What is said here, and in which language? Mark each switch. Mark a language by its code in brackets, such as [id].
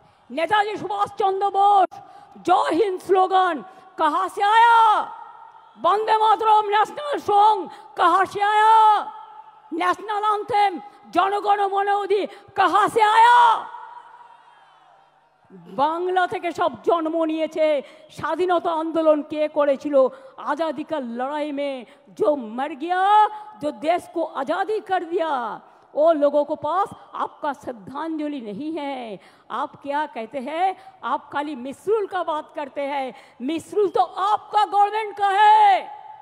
[hi] नेताजी सुभाष चंद्र बोस जय हिंद स्लोगन कहां से आया? वंदे मातरम नेशनल सॉन्ग कहां से आया? नेशनल एंथम जनगण मन अधि कहां से आया? [bn] बांग्ला থেকে সব জন্ম নিয়েছে। স্বাধীনতা आंदोलन কে করেছিল? [hi] आजादी का लड़ाई में जो मर गया, जो देश को आजादी कर दिया, वो लोगों को पास आपका श्रद्धांजलि नहीं है। आप क्या कहते हैं? आप खाली मिसरूल का बात करते हैं। मिसरूल तो आपका गवर्नमेंट का है।